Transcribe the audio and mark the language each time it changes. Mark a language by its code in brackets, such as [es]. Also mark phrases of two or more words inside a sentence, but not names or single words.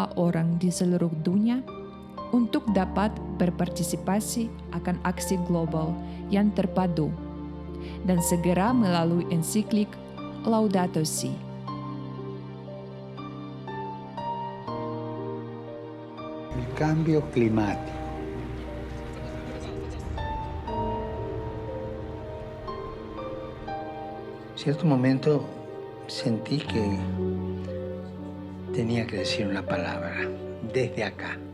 [id] orang di seluruh dunia untuk dapat berpartisipasi akan aksi global yang terpadu dan segera melalui ensiklik Laudato Si. [es] El cambio climático. En cierto momento sentí que tenía que decir una palabra, desde acá.